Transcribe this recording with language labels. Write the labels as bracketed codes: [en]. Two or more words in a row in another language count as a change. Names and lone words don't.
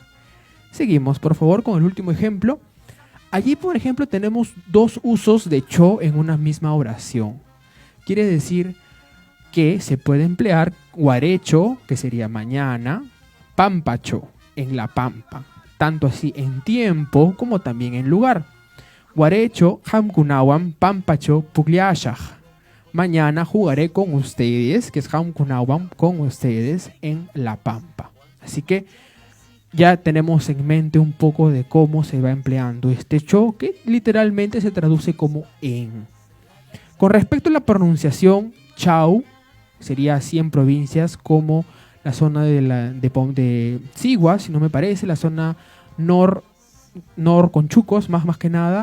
[es] Seguimos, por favor, con el último ejemplo. Allí, por ejemplo, tenemos dos usos de cho en una misma oración. Quiere decir que se puede emplear guarecho, que sería mañana, pampacho, en la pampa, tanto así en tiempo como también en lugar. [qu] Guarecho, hamkunawan, pampacho, pugliashaj. [es] Mañana jugaré con ustedes, que es hamkunawan, con ustedes en la pampa. Así que ya tenemos en mente un poco de cómo se va empleando este cho, que literalmente se traduce como en. Con respecto a la pronunciación, chau sería así en provincias como la zona de Sigua, si no me parece, la zona nor Conchucos, más que nada.